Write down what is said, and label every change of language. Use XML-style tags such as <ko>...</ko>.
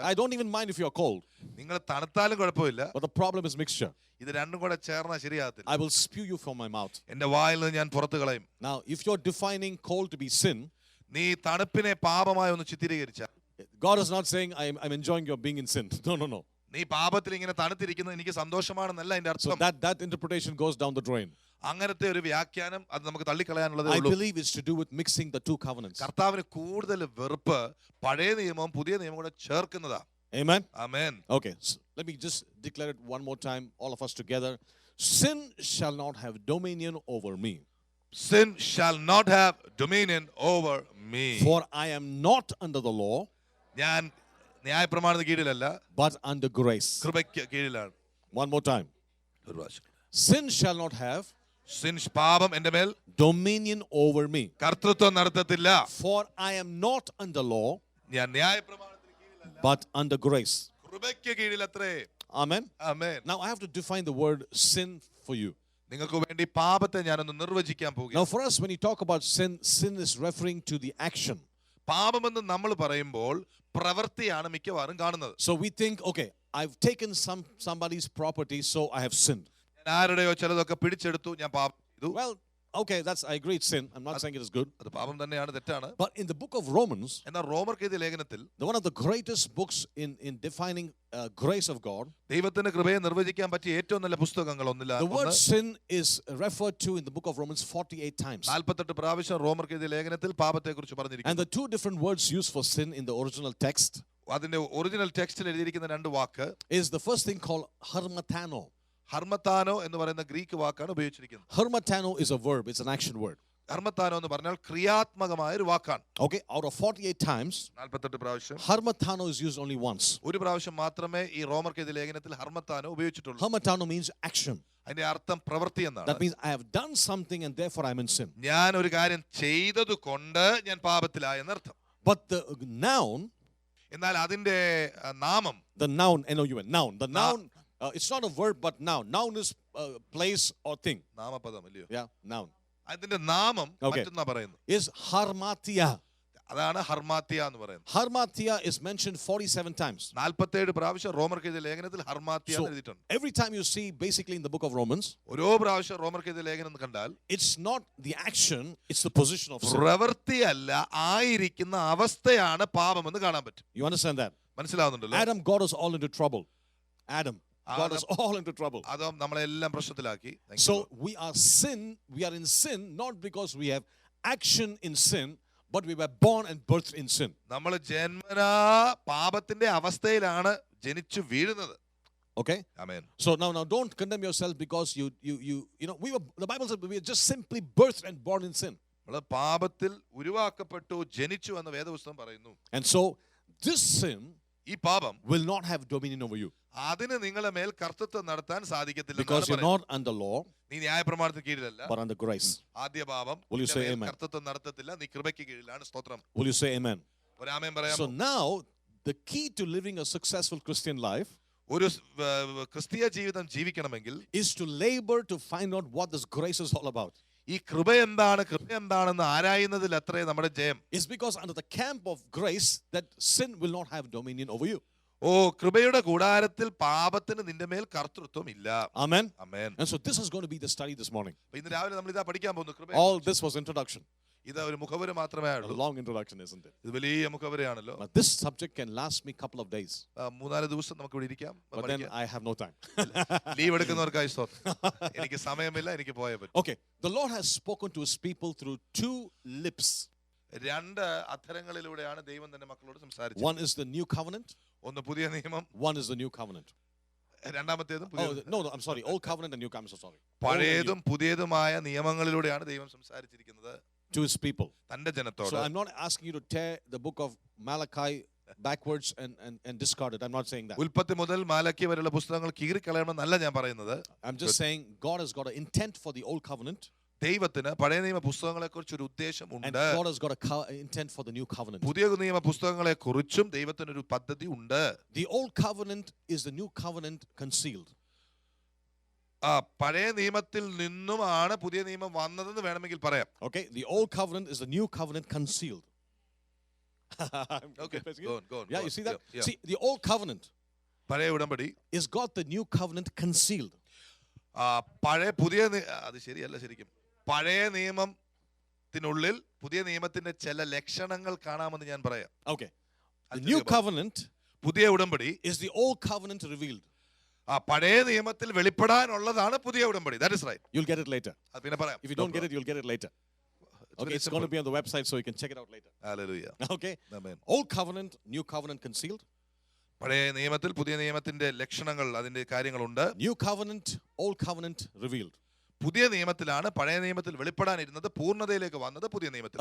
<en>I don't even mind if you're cold.</en> <ml>നിങ്ങൾ തണുത്താലും കുഴപ്പമില്ല.</ml> <en>But the problem is mixture.</en> <ml>ഇത് രണ്ടും കൂടെ ചേർന്നാ ശരിയാകത്തില്ല.</ml> <en>I will spew you from my mouth.</en> <ml>എന്റെ വായിൽ നിന്ന് ഞാൻ പുറത്തു കളയും.</ml> <en>Now, if you're defining cold to be sin,</en> <ml>നീ തണുപ്പിനെ പാപമായി ഒന്ന് ചിത്രീകരിച്ചാൽ,</ml> <en>God is not saying I'm enjoying your being in sin. No.</en> <ml>നീ പാപത്തിൽ ഇങ്ങനെ തണുത്തിരിക്കുന്നത് എനിക്ക് സന്തോഷമാണെന്നല്ല അതിന്റെ</ml> <en>So</en> <ml>അർത്ഥം.</ml> <en>that interpretation goes down the drain.</en> <ml>അങ്ങനത്തെ ഒരു വ്യാഖ്യാനം അത് നമുക്ക് തള്ളിക്കളയാനുള്ളതേ</ml> <en>I</en> <ml>ഉള്ളൂ.</ml> <en>believe it's to do with mixing the two covenants.</en> <ml>കർത്താവിന് കൂടുതൽ വെറുപ്പ് പഴയ നിയമവും പുതിയ നിയമവും കൂടെ ചേർക്കുന്നതാ.</ml> <en>Amen. Amen. Okay, so let me just declare it one more time, all of us together. Sin shall not have dominion over me. Sin shall not have dominion over me. For I am not under the law,</en> <ml>ഞാൻ ന്യായപ്രമാണത്തിന് കീഴിലല്ല,</ml> <en>but under grace.</en> <ml>കൃപയ്ക്ക് കീഴിലാണ്.</ml> <en>One more time.</en> <ml>ഒരു പ്രാവശ്യം.</ml> <en>Sin shall not have</en> <ml>പാപം എന്റെ മേൽ</ml> <en>dominion over me.</en> <ml>കർത്തൃത്വം നടത്തത്തില്ല.</ml> <en>For I am not under law,</en> <ml>ഞാൻ ന്യായപ്രമാണത്തിന് കീഴിലല്ല,</ml> <en>but under grace.</en> <ml>കൃപയ്ക്ക് കീഴിലത്രേ.</ml> <en>Amen. Amen. Now I have to define the word sin for you.</en> <ml>നിങ്ങൾക്ക് വേണ്ടി പാപത്തെ ഞാനൊന്ന് നിർവചിക്കാൻ പോകുന്നു.</ml> <en>Now for us, when you talk about sin, sin is referring to the action.</en> <ml>പാപമെന്ന് നമ്മൾ പറയുമ്പോൾ പ്രവൃത്തിയാണ് മിക്കവാറും കാണുന്നത്.</ml> <en>So we think, okay, I've taken somebody's property, so I have sinned.</en> <ml>ഞാൻ ആരുടെയോ ചിലതൊക്കെ പിടിച്ചെടുത്തു, ഞാൻ പാപം ചെയ്തു.</ml> <en>Well, Okay, I agree it's sin. I'm not saying it is good.</en> <ml>അത് പാപം തന്നെയാണ്, തെറ്റാണ്.</ml> <en>But in the book of Romans,</en> <ml>എന്നാൽ റോമർക്ക് എഴുതിയ ലേഖനത്തിൽ</ml> <en>one of the greatest books in defining grace of God,</en> <ml>ദൈവത്തിന്റെ കൃപയെ നിർവചിക്കാൻ പറ്റിയ ഏറ്റവും നല്ല പുസ്തകങ്ങൾ ഒന്നില്ല.</ml> <en>the word sin is referred to in the book of Romans 48 times.</en> <ml>48 പ്രാവശ്യം റോമർക്ക് എഴുതിയ ലേഖനത്തിൽ പാപത്തെക്കുറിച്ച്</ml> <en>And</en> <ml>പറഞ്ഞിരിക്കുന്നു.</ml> <en>the two different words used for sin in the original text</en> <ml>അതിന്റെ</ml> <en>original ടെക്സ്റ്റിൽ</en> <ml>എഴുതിയിരിക്കുന്ന രണ്ട് വാക്ക്</ml> <en>is the first thing called harmatano.</en> <ml>ഹർമത്താനോ എന്ന് പറയുന്ന ഗ്രീക്ക് വാക്കാണ് ഉപയോഗിച്ചിരിക്കുന്നത്.</ml> <en>Harmatano is a verb, it's an action word.</en> <ml>ഹർമത്താനോ എന്ന് പറഞ്ഞാൽ ക്രിയാത്മകമായ ഒരു വാക്കാണ്.</ml> <en>Okay, out of 48 times,</en> <ml>48 പ്രാവശ്യം</ml> <en>harmatano is used only once.</en> <ml>ഒരു പ്രാവശ്യം മാത്രമേ ഈ റോമർക്ക് എഴുതിയ ലേഖനത്തിൽ ഹർമത്താനോ ഉപയോഗിച്ചിട്ടുള്ളൂ.</ml> <en>Harmatano means action.</en> <ml>അതിന്റെ അർത്ഥം പ്രവൃത്തി എന്നാണ്.</ml> <en>That means I have done something and therefore I'm in sin.</en> <ml>ഞാൻ ഒരു കാര്യം ചെയ്തത് കൊണ്ട് ഞാൻ പാപത്തിലായി എന്നർത്ഥം.</ml> <en>But the noun,</en> <ml>എന്നാൽ അതിന്റെ നാമം,</ml> <en>the noun, N-O-U-N, noun. The noun, it's not a verb but noun. Noun is place or thing.</en> <ml>നാമപദം അല്ലയോ?</ml> <en>Yeah, noun.</en> <ml>അതിന്റെ നാമം</ml> <en>Okay.</en> <ml>മറ്റൊന്നാ പറയുന്നത്.</ml> <en>Is harmatia.</en> <ml>അതാണ് ഹർമാത്തിയ എന്ന് പറയുന്നത്.</ml> <en>Harmatia is mentioned 47 times.</en> <ml>47 പ്രാവശ്യം റോമർക്ക് എഴുതിയ ലേഖനത്തിൽ ഹർമാത്തിയ</ml> <en>So</en> <ml>എന്ന് എഴുതിയിട്ടുണ്ട്.</ml> <en>every time you see basically in the book of Romans,</en> <ml>ഓരോ പ്രാവശ്യം റോമർക്ക് എഴുതിയ ലേഖനം കണ്ടാൽ</ml> <en>it's not the action, it's the position of sin.</en> <ml>പ്രവൃത്തിയല്ല, ആയിരിക്കുന്ന അവസ്ഥയാണ് പാപമെന്ന് കാണാൻ പറ്റും.</ml> <en>You understand that?</en> <ml>മനസ്സിലാവുന്നുണ്ടല്ലോ?</ml> <en>Adam got us all into trouble. Adam got us all into trouble.</en> <ml>അതും നമ്മളെല്ലാം പ്രശ്നത്തിലാക്കി.</ml> <en>So we are in sin not because we have action in sin, but we were born and birthed in sin.</en> <ml>നമ്മൾ ജന്മനാ പാപത്തിന്റെ അവസ്ഥയിലാണ് ജനിച്ചു വീഴുന്നത്.</ml> <en>Okay?</en> <ml>Amen.</ml> <en>So now don't condemn yourself because you know the Bible said we are just simply birthed and born in sin.</en> <ml>നമ്മൾ പാപത്തിൽ ഉരുവാക്കപ്പെട്ടു, ജനിച്ചു എന്ന് വേദപുസ്തകം പറയുന്നു.</ml> <en>And so this sin</en> <ml>ഈ പാപം</ml> <en>will not have dominion over you</en> <ml>അതിന് നിങ്ങളുടെ മേൽ കർത്തൃത്വം നടത്താൻ സാധിക്കത്തില്ല.</ml> <en>because you're not under law</en> <ml>നീ ന്യായപ്രമാണത്തിന് കീഴിലല്ല,</ml> <en>but under grace.</en> <ml>ആദ്യ പാപം</ml> <en>Will you say amen?</en> <ml>കർത്തൃത്വം നടത്തത്തില്ല, നീ കൃപയ്ക്ക് കീഴിലാണ്. സ്തോത്രം.</ml> <en>Will you say amen?</en> <ml>ഒരു ആമേൻ പറയാമോ?</ml> <en>So now the key to living a successful Christian life</en> <ml>ഒരു ക്രിസ്തീയ ജീവിതം ജീവിക്കണമെങ്കിൽ</ml> <en>is to labor to find out what this grace is all about.</en> <ml>ഈ കൃപ എന്താണ്, കൃപ എന്താണെന്ന് ആരായുന്നതിൽ അത്രേ നമ്മുടെ ജയം.</ml> <en>It's because under the camp of grace that sin will not have dominion over you.</en> <ml>ഓ, കൃപയുടെ കൂടാരത്തിൽ പാപത്തിന് നിന്റെ മേൽ കർത്തൃത്വം ഇല്ല.</ml> <en>Amen.</en> <ml>Amen.</ml> <en>And so this is going to be the study this morning.</en> <ml>ഇന്ന് രാവിലെ നമ്മൾ ഇതാ പഠിക്കാൻ പോകുന്നു. കൃപ.</ml> <en>All this was introduction.</en> <ml>ഇത് ഒരു മുഖവര മാത്രമേ</ml> <en>A</en> <ml>ഉള്ളൂ.</ml> <en>long introduction, isn't it?</en> <ml>ഇത് വലിയ മുഖവരയാണല്ലോ.</ml> <en>But this subject can last me a couple of days.</en> <ml>3-4 ദിവസം നമുക്ക് ഇവിടെ ഇരിക്കാം.</ml> <en>But then I have no time.</en> <ml>Leave എടുക്കുന്നവർക്കായി സ്തോത്രം. എനിക്ക് സമയമില്ല, എനിക്ക് പോയേ പറ്റും.</ml> <en>Okay. The Lord has spoken to his people through two lips.</en> <ml>രണ്ട് അധരങ്ങളിലൂടെയാണ് ദൈവം തന്റെ മക്കളോട് സംസാരിച്ചത്.</ml> <en>One is the new covenant.</en> <ml>ഒന്ന് പുതിയ നിയമം,</ml> <en>One is the new covenant.</en> <ml>രണ്ടാമത്തേതും</ml> <en>Oh, no, I'm sorry. Old covenant and new covenant. So sorry.</en> <ml>പഴയതും പുതിയതുമായ നിയമങ്ങളിലൂടെയാണ് ദൈവം സംസാരിച്ചിരിക്കുന്നത്</ml> <en>To his people.</en> <ml>തന്റെ ജനത്തോട്.</ml> <en>So I'm not asking you to tear the book of Malachi backwards and discard it. I'm not saying that.</en> <ml>ഉൽപ്പത്തി മുതൽ മാലക്കി വരെയുള്ള പുസ്തകങ്ങൾ കീറിക്കളയണമെന്നല്ല ഞാൻ പറയുന്നത്.</ml> <en>I'm just saying God has got an intent for the old covenant.</en> <ml>ദൈവത്തിന് പഴയ നിയമ പുസ്തകങ്ങളെ കുറിച്ച് ഒരു ഉദ്ദേശം</ml> <en>And</en> <ml>ഉണ്ട്.</ml> <en>God has got an intent for the new covenant.</en> <ml>പുതിയ നിയമ പുസ്തകങ്ങളെ കുറിച്ചും ദൈവത്തിന് ഒരു പദ്ധതി ഉണ്ട്.</ml> <en>The old covenant is the new covenant concealed.</en> <ml>പഴയ നിയമത്തിൽ നിന്നുമാണ് പുതിയ നിയമം വന്നതെന്ന് വേണമെങ്കിൽ പറയാം.</ml> <en>Okay, the old covenant is the new covenant concealed. Okay, go on. Yeah, you see that? Yeah. See, the old covenant</en> <ml>പഴയ ഉടമ്പടി</ml> <en>is got the new covenant concealed.</en> <ml>പഴയ പുതിയ അത് ശരിയല്ല, ശരിക്കും പഴയ നിയമത്തിനുള്ളിൽ പുതിയ നിയമത്തിന്റെ ചില ലക്ഷണങ്ങൾ കാണാമെന്ന് ഞാൻ പറയാം.</ml> <en>Okay, the new covenant</en> <ml>പുതിയ ഉടമ്പടി</ml> <en>is the old covenant revealed.</en> <ml>പഴയ നിയമത്തിൽ വെളിപ്പെടാനുള്ളതാണ് പുതിയ ഉടമ്പടി.</ml> <en>That is right. You'll get it later.</en> <ml>അത് പിന്നെ പറയാം.</ml> <en>If you don't get it, you'll get it later. Okay, it's going to be on the website so you can check it out later. Hallelujah. Okay, Amen. old covenant, new covenant concealed.</en> <ml>പഴയ നിയമത്തിൽ പുതിയ നിയമത്തിന്റെ ലക്ഷണങ്ങൾ, അതിന്റെ കാര്യങ്ങളുണ്ട്.</ml> <en>New covenant, old covenant revealed.</en> <ml>പുതിയ നിയമത്തിലാണ് പഴയ നിയമത്തിൽ വെളിപ്പെടാനിരുന്നത് പൂർണ്ണതയിലേക്ക് വന്നത് പുതിയ നിയമത്തിൽ.</ml>